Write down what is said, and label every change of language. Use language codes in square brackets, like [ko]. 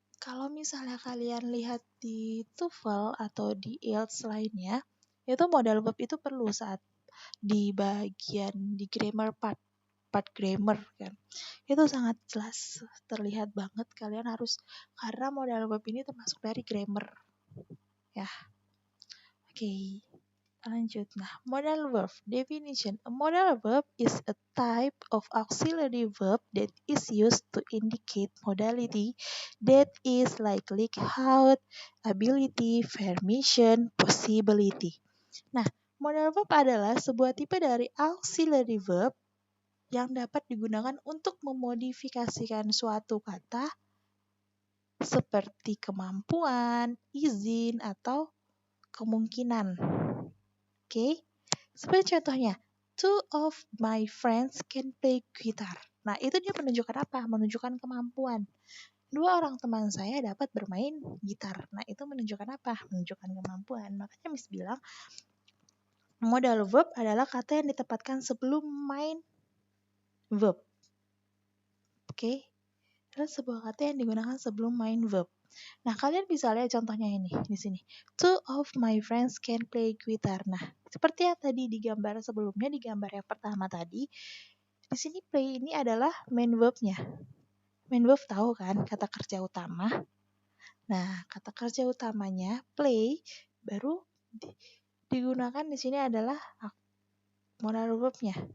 [id] Kalau misalnya kalian lihat di TOEFL atau di IELTS lainnya, itu modal verb itu perlu saat di bagian di grammar part grammar kan. Itu sangat jelas terlihat banget kalian harus, karena modal verb ini termasuk dari grammar ya. Oke. Lanjut. Nah, modal verb definition. [en] A modal verb is a type of auxiliary verb that is used to indicate modality that is like how, ability, permission, possibility. [id] Nah, modal verb adalah sebuah tipe dari auxiliary verb yang dapat digunakan untuk memodifikasikan suatu kata seperti kemampuan, izin, atau kemungkinan. Oke, seperti contohnya, [en] two of my friends can play guitar. [id] Nah, itu dia menunjukkan apa? Menunjukkan kemampuan. Dua orang teman saya dapat bermain gitar. Nah, itu menunjukkan apa? Menunjukkan kemampuan. Makanya Miss bilang, modal verb adalah kata yang ditempatkan sebelum main verb. Oke, adalah sebuah kata yang digunakan sebelum main verb. Nah, kalian bisa lihat contohnya ini di sini. [en] Two of my friends can play guitar. [id] Nah, seperti yang tadi di gambar sebelumnya, di gambar yang pertama tadi, di sini play ini adalah main verb-nya. Main verb tahu kan kata kerja utama. Nah, kata kerja utamanya play baru digunakan di sini adalah modal verb-nya.